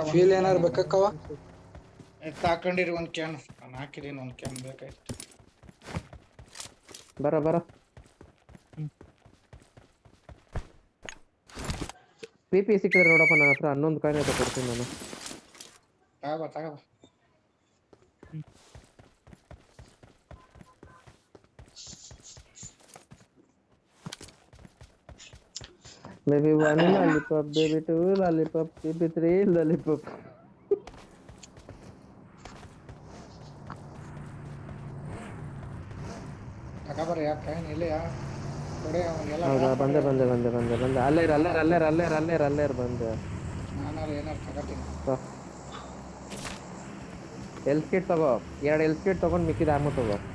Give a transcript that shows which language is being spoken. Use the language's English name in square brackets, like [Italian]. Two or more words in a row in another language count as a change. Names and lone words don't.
[Kannada] ಫೀಲ್ ಏನಾರು ಬೇಕಕ್ಕವ? ಹಾಕೊಂಡಿರಿ ಒಂದ್ ಕ್ಯಾನ್ ನಾನು ಹಾಕಿದೀನಿ ಒಂದ್ ಕ್ಯಾನ್ ಬೇಕಾಯ್ತು ಬರ PP ಸಿಕ್ಕಿದ್ರೆ ನೋಡಪ್ಪ ನನ್ನ ಹತ್ರ 11 ಕಾಯಿನ್ ಐತೆ ಕೊಡ್ತೀನಿ ನಾನು. ತಗೋ [English] Baby 1 lollipop, baby 2 lollipop, baby 3 lollipop. [Kannada] ತಗೋಬರ್ರಿ ಯಾಕೆ ಕ್ಯಾನ್ ಇಲ್ಲೇ ಕೊಡೆ ಅವನಿಗೆಲ್ಲ ಹೌದಾ ಬಂದೆ ಅಲ್ಲೇ ಬಂದೆ. ನಾನಾರು ಏನಾರು ತಗೋತೀನಿ ಎಲ್ಸ್ ಕಿಟ್ ತಗೋ 2 ಎಲ್ಸ್ ಕಿಟ್ ತಗೊಂಡು ಮಿಕ್ಕಿದ ಆಮು ತಗೋ.